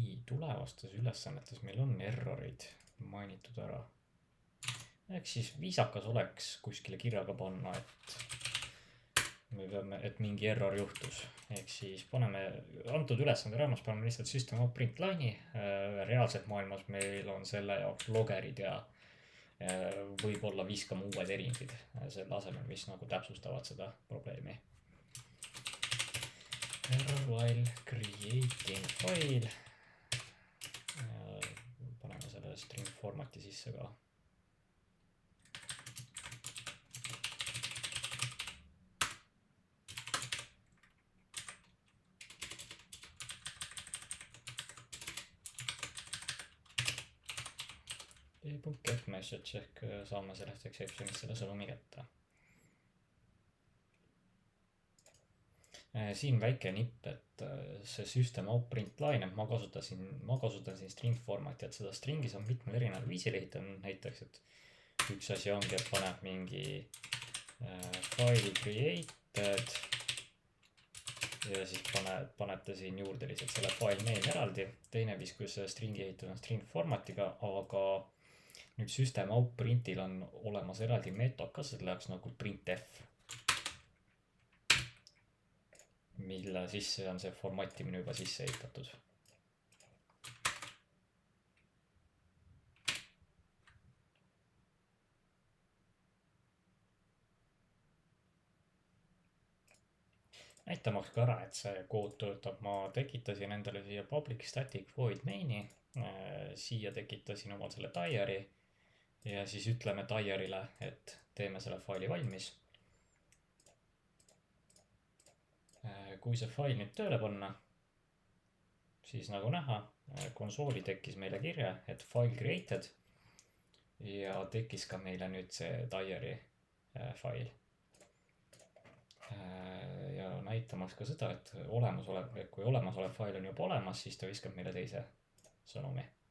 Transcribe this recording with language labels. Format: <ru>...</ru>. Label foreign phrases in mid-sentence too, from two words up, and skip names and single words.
<et>tulevastes ülesannetes meil on errorid mainitud ära. Ehk siis viisakas oleks kuskile kirjaga panna, et mingi error juhtus. Ehk siis paneme antud ülesande raames, paneme lihtsalt</et> <en>system out print line'i.</en> <et>Reaalselt maailmas meil on selle jaoks logerid ja võib-olla viskame uued erindid selle asemel, mis nagu täpsustavad seda probleemi.</et> <en>Error while creating file.</en> <et>Paneme selle</et> <en>string formati</en> <et>sisse ka.</et> <en>Get message</en> <et>ehk saame sellest exceptionist selle sõnumi kätte. Siin väike nipp, et see</et> <en>system out print line,</en> <et>et ma kasutan siin</et> <en>string formati,</en> <et>et seda stringis on mitmel erineval viisil ehitanud. Näiteks, et üks asi ongi, et paneb mingi</et> <en>file created</en> <et>ja siis panete siin juurde lihtsalt selle</et> <en>file name</en> <et>eraldi. Teine viis, kus stringi ehitud on</et> <en>string formatiga,</en> <et>aga nüüd</et> <en>system out printil</en> <et>on olemas eraldi meetod ka selle jaoks nagu printf, mille sisse on see formatimine juba sisse ehitatud. Näitamaks ka ära, et see kood töötab, ma tekitasin endale siia</et> <en>public static void main'i,</en> <et>siia tekitasin omal selle diary ja siis ütleme diary'le, et teeme selle faili valmis. Kui see fail nüüd tööle panna, siis nagu näha, konsooli tekkis meile kirja, et</et> <en>file created</en> <et>ja tekkis ka meile nüüd see diary fail. Ja näitamaks ka seda, et kui olemasolev fail on juba olemas, siis ta viskab meile teise sõnumi.</et>